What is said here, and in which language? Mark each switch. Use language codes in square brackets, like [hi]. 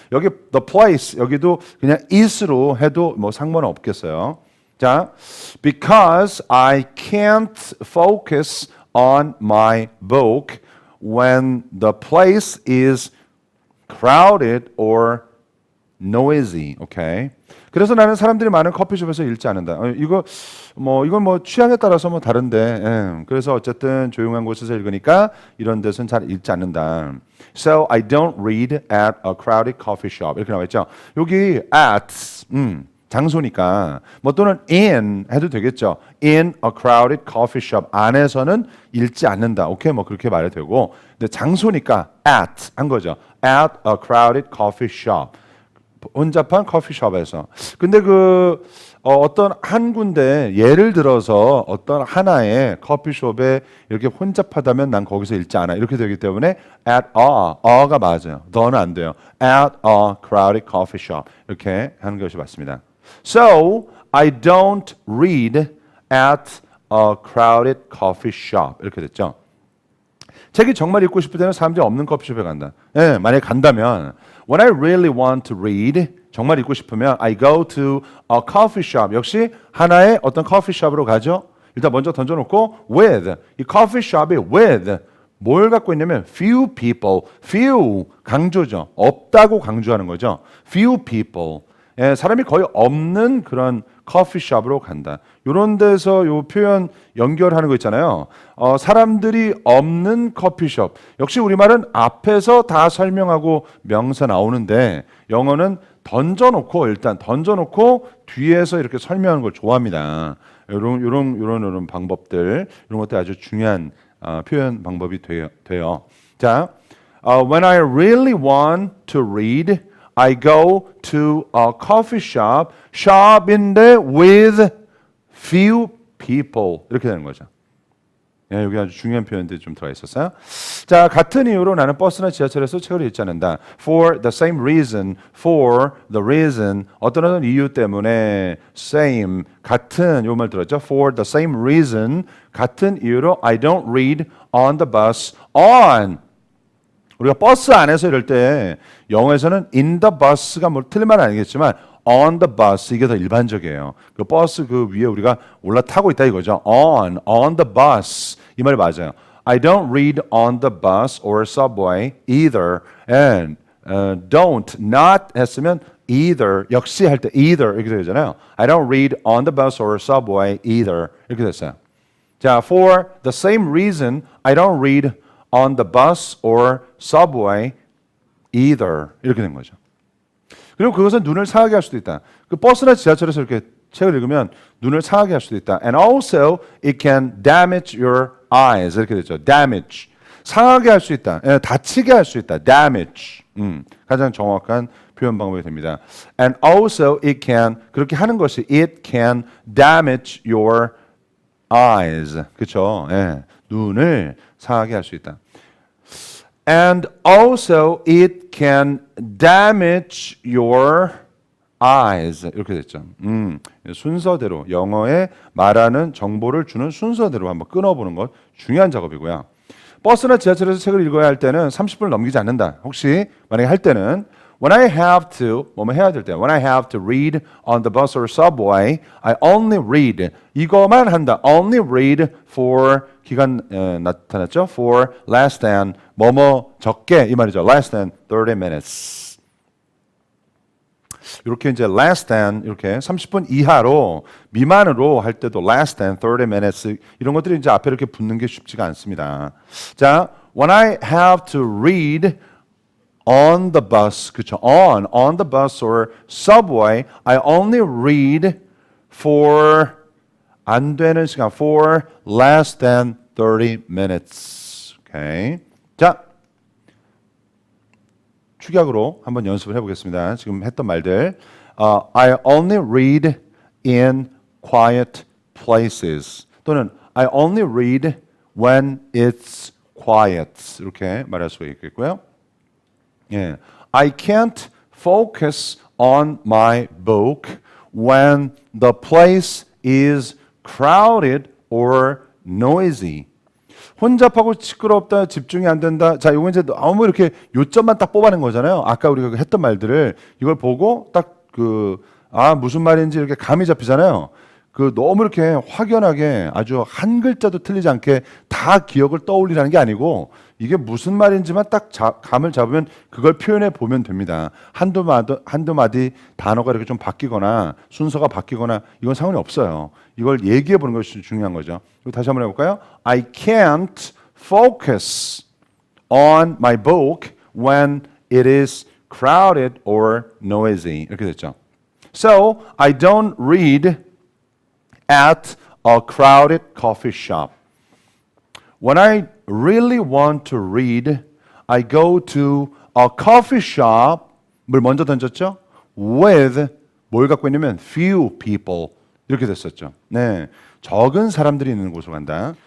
[ko] 여기 the place 여기도 그냥 is로 해도 뭐 상관은 없겠어요. [en] 자, because I can't focus on my book when the place is crowded or noisy. [ko] 오케이. 그래서 나는 사람들이 많은 커피숍에서 읽지 않는다. 이건 뭐 취향에 따라서 뭐 다른데. 예. 그래서 어쨌든 조용한 곳에서 읽으니까 이런 데서는 잘 읽지 않는다. [en] So I don't read at a crowded coffee shop. [ko] 이렇게 나와 있죠. 여기 at 장소니까 뭐 또는 in 해도 되겠죠. [en] In a crowded coffee shop [ko] 안에서는 읽지 않는다. 오케이 뭐 그렇게 말해도 되고. 근데 장소니까 at 한 거죠. [en] At a crowded coffee shop. [ko] 혼잡한 커피숍에서. 근데 어떤 한 군데 예를 들어서 어떤 하나의 커피숍에 이렇게 혼잡하다면 난 거기서 읽지 않아. 이렇게 되기 때문에 at a가 맞아요. the는 안 돼요. [en] At a crowded coffee shop [ko] 이렇게 하는 것이 맞습니다. [en] So I don't read at a crowded coffee shop [ko] 이렇게 됐죠. 책이 정말 읽고 싶을 때는 사람들이 없는 커피숍에 간다. 예, 만약에 간다면 [en] When I really want to read, [ko] 정말 읽고 싶으면 [en] I go to a coffee shop. [ko] 역시 하나의 어떤 커피숍으로 가죠. 일단 먼저 던져놓고 with. 이 커피숍이 with. 뭘 갖고 있냐면 [en] few people. [ko] few 강조죠. 없다고 강조하는 거죠. [en] few people. [ko] 예, 사람이 거의 없는 그런 커피숍으로 간다. 이런 데서 이 표현 연결하는 거 있잖아요. 사람들이 없는 커피숍. 역시 우리말은 앞에서 다 설명하고 명사 나오는데 영어는 일단 던져놓고 뒤에서 이렇게 설명하는 걸 좋아합니다. 이런 방법들, 이런 것들 아주 중요한 표현 방법이 돼요. [en] 자, when I really want to read, I go to a coffee shop, shop인데 with few people [ko] 이렇게 되는 거죠. 예, 여기 아주 중요한 표현들이 좀 들어가 있었어요. 자, 같은 이유로 나는 버스나 지하철에서 책을 읽지 않는다. [en] For the same reason, for the reason [ko] 어떤 이유 때문에 [en] same 같은 요 말 들었죠? For the same reason [ko] 같은 이유로 [en] I don't read on the bus on [ko] 우리가 버스 안에서 이럴 때 영어에서는 in the bus가 뭐 틀린 말은 아니겠지만 on [en] the bus [ko] 이게 더 일반적이에요. 그 버스 그 위에 우리가 올라타고 있다 이거죠. on the bus 이 말이 맞아요. [en] I don't read on the bus or subway either and don't not [ko] 했으면 either 역시 할 때 either 이렇게 되잖아요. [en] I don't read on the bus or subway either [ko] 이렇게 됐어요. [en] 자, for the same reason I don't read on the bus or subway either [ko] 이렇게 된 거죠. 그리고 그것은 눈을 상하게 할 수도 있다. 그 버스나 지하철에서 이렇게 책을 읽으면 눈을 상하게 할 수도 있다. [en] And also it can damage your eyes [ko] 이렇게 되죠. damage 상하게 할 수 있다. 다치게 할 수 있다. damage 가장 정확한 표현 방법이 됩니다. [en] And also it can [ko] 그렇게 하는 것이 [en] it can damage your eyes 그렇죠. [ko] 예, 눈을 상하게 할 수 있다. [en] And also it can damage your eyes [ko] 이렇게 됐죠. 순서대로 영어에 말하는 정보를 주는 순서대로 한번 끊어보는 것 중요한 작업이고요. 버스나 지하철에서 책을 읽어야 할 때는 30분을 넘기지 않는다. 혹시 만약에 할 때는 [en] When I have to [ko] 뭐뭐 해야 될 때 [en] When I have to read on the bus or subway I only read [ko] 이거만 한다. [en] Only read for 기간 나타났죠. For less than [ko] 뭐뭐 적게 이 말이죠. [en] Less than 30 minutes [ko] 이렇게 이제 less than 이렇게 30분 이하로 미만으로 할 때도 [en] less than 30 minutes [ko] 이런 것들이 이제 앞에 이렇게 붙는 게 쉽지가 않습니다. [en] 자, when I have to read on the bus, [ko] 그쵸? [en] On the bus or subway, I only read for [ko] 안 되는 시간, [en] for less than 30 minutes. Okay. [ko] 자, 축약으로 한번 연습을 해보겠습니다. 지금 했던 말들. [en] I only read in quiet places. 또는 I only read when it's quiet. [ko] 이렇게 말할 수가 있겠고요. 예. [en] I can't focus on my book when the place is crowded or noisy. [ko] 혼잡하고 시끄럽다, 집중이 안 된다. 자, 이거 이제 너무 이렇게 요점만 딱 뽑아낸 거잖아요. 아까 우리가 했던 말들을 이걸 보고 딱 무슨 말인지 이렇게 감이 잡히잖아요. 너무 이렇게 확연하게 아주 한 글자도 틀리지 않게 다 기억을 떠올리라는 게 아니고 이게 무슨 말인지만 딱 감을 잡으면 그걸 표현해 보면 됩니다. 한두 마디 단어가 이렇게 좀 바뀌거나 순서가 바뀌거나 이건 상관이 없어요. 이걸 얘기해 보는 것이 중요한 거죠. 다시 한번 해볼까요? [en] I can't focus on my book when it is crowded or noisy. [ko] 이렇게 됐죠. [en] So, I don't read at a crowded coffee shop. When I really want to read, I go to a coffee shop. [ko] 뭘 먼저 던졌죠? With 뭘 갖고 있냐면 [en] few people [ko] 이렇게 됐었죠. 네, 적은 사람들이 있는 곳으로 간다.